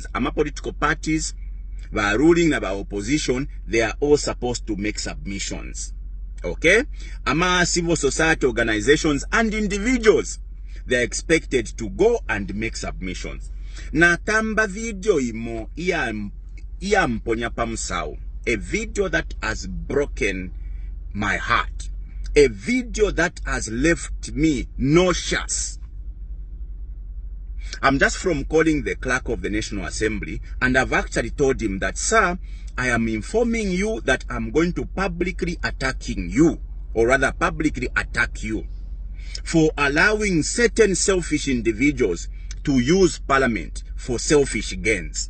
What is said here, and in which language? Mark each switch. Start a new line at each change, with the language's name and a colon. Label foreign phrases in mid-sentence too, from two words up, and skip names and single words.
English: Ama political parties, by ruling about opposition, they are all supposed to make submissions. Okay? Ama civil society organizations and individuals, they are expected to go and make submissions.
Bemba: Na tamba video imo iya mponya pamsao.
English: A video that has broken my heart. A video that has left me nauseous. I'm just from calling the clerk of the National Assembly, and I've actually told him that, sir, I am informing you that I'm going to publicly attacking you, or rather publicly attack you, for allowing certain selfish individuals to use parliament for selfish gains.